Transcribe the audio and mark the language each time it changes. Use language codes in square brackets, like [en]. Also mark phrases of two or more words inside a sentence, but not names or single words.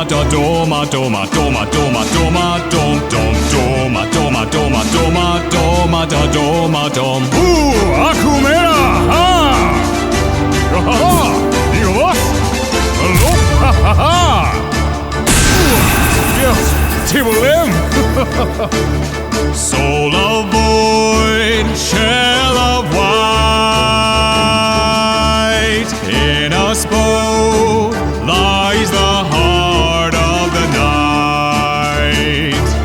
[en] doma, doma, doma, doma, doma, dom, dom, doma, doma, doma, doma, doma, da, doma, dom. Akumera! Ha! Ha! Digo vos? Hallo? Ha ha ha! Ja, Tibolem! Soul of void, shell of white. In us both lies the heart of the night.